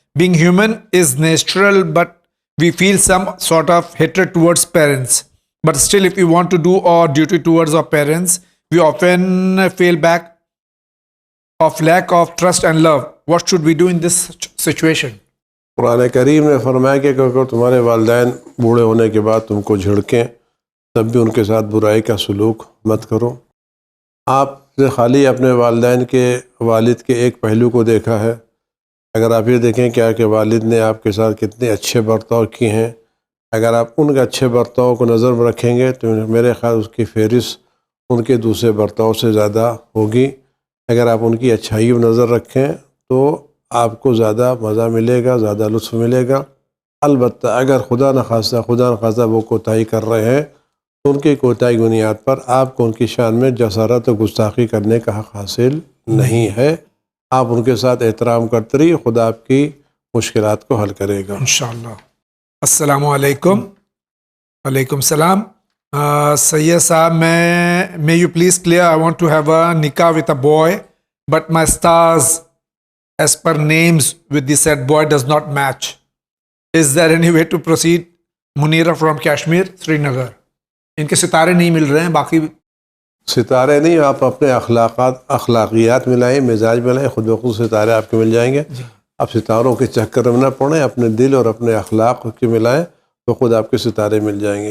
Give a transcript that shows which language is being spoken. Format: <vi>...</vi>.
<en>Being human is natural, but we feel some sort of hatred towards parents. But still, if we want to do our duty towards our parents, we often fail back of lack of trust and love. What should we do in this situation?</en> <ur>قرآن کریم نے فرمایا کہ اگر تمہارے والدین بوڑھے ہونے کے بعد تم کو جھڑکیں تب بھی ان کے ساتھ برائی کا سلوک مت کرو. آپ نے خالی اپنے والدین کے والد کے ایک پہلو کو دیکھا ہے. اگر آپ یہ دیکھیں کہ والد نے آپ کے ساتھ کتنے اچھے برتاؤ کیے ہیں، اگر آپ ان کے اچھے برتاؤ کو نظر میں رکھیں گے تو میرے خیال اس کی فہرست ان کے دوسرے برتاؤ سے زیادہ ہوگی. اگر آپ ان کی اچھائی پر نظر رکھیں تو آپ کو زیادہ مزہ ملے گا، زیادہ لطف ملے گا. البتہ اگر خدا نخواستہ وہ کوتاہی کر رہے ہیں تو ان کی کوتاہی کی بنیاد پر آپ کو ان کی شان میں جسارت و گستاخی کرنے کا حق حاصل نہیں ہے. آپ ان کے ساتھ احترام کرتے رہیے، خدا آپ کی مشکلات کو حل کرے گا انشاءاللہ. السلام علیکم. وعلیکم السلام.</ur> <en>Syed sahib, may you please clear, I want to have a nikah with a boy, but my stars as per names with the said boy does not match. Is there any way to proceed? Munira from Kashmir, Srinagar.</en> <ur>ان کے ستارے نہیں مل رہے ہیں، باقی ستارے نہیں، آپ اپنے اخلاقیات ملائیں، مزاج ملائیں، خود بخود ستارے آپ کے مل جائیں گے. آپ ستاروں کے چکر میں نہ پڑیں، اپنے دل اور اپنے اخلاق کے ملائیں تو خود آپ کے ستارے مل جائیں گے.</ur>